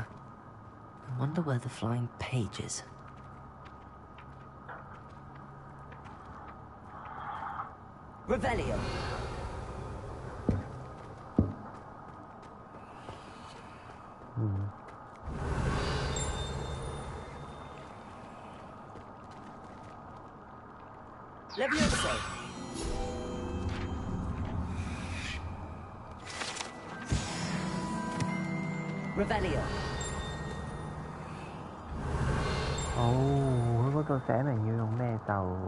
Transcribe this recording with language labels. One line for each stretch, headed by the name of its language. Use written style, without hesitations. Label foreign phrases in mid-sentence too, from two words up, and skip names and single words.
English: I wonder where the flying page is. Revelio! Levioso! Revelio!
Cantonese: 佢嗰度寫明要用咩咒